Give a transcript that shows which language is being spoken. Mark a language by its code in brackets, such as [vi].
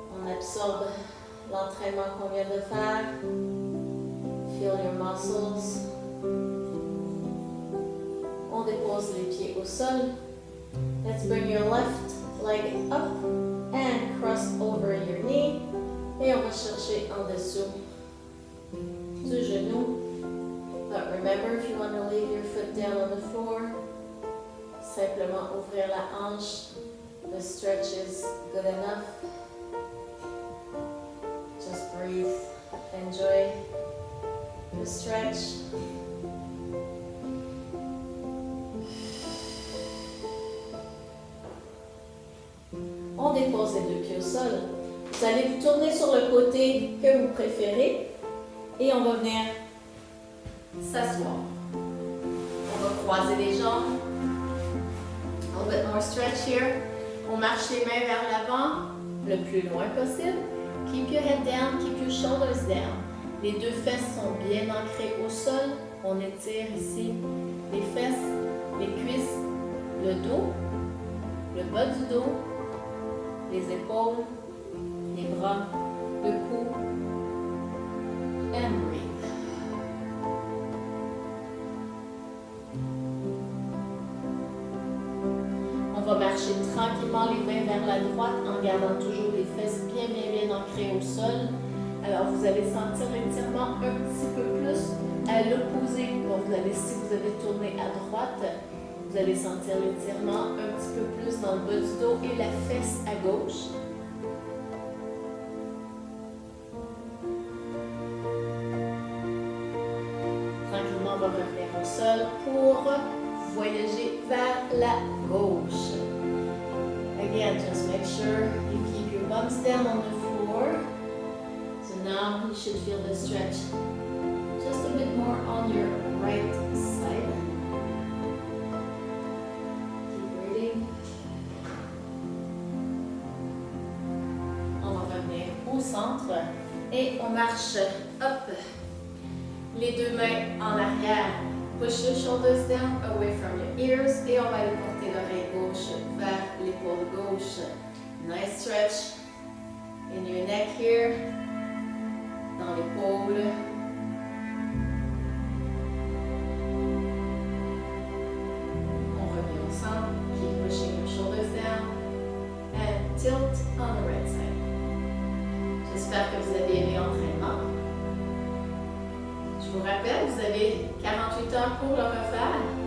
[fr] Absorbe l'entraînement qu'on vient de faire. [en] Feel your muscles. [fr] On dépose les pieds au sol. [en] Let's bring your left leg up and cross over your knee. [fr] Et on va chercher en dessous du genou. [en] But remember, if you want to leave your foot down on the floor, [fr] simplement ouvrir la hanche. [en] The stretch is good enough. Just breathe, enjoy the stretch. [fr] On dépose les deux pieds au sol. Vous allez vous tourner sur le côté que vous préférez et on va venir s'asseoir. On va croiser les jambes. [en] A little bit more stretch here. [fr] On marche les mains vers l'avant le plus loin possible. [en] Keep your head down, keep your shoulders down. [fr] Les deux fesses sont bien ancrées au sol. On étire ici les fesses, les cuisses, le dos, le bas du dos, les épaules, les bras, le cou. [en] And breathe. [fr] On va marcher tranquillement les mains vers la droite en gardant toujours les fesses bien ancrées au sol. Alors vous allez sentir l'étirement un petit peu plus à l'opposé. Donc si vous avez tourné à droite, vous allez sentir l'étirement un petit peu plus dans le bas du dos et la fesse à gauche. Tranquillement, on va revenir au sol pour voyager vers la gauche. [en] Again, just make sure you keep your bums down on the floor. So now you should feel the stretch just a bit more on your right side. Keep breathing. [fr] On va revenir au centre et on marche up. Les deux mains en arrière. [en] Push your shoulders down away from your ears [fr] et on va aller porter l'oreille gauche vers l'épaule gauche. [en] Nice stretch in your neck here, [fr] dans l'épaule. On revient au centre. [en] Keep pushing your shoulders down and tilt on the right side. [fr] J'espère que vous avez aimé l'entraînement. Je vous rappelle, vous avez 48 heures pour le refaire.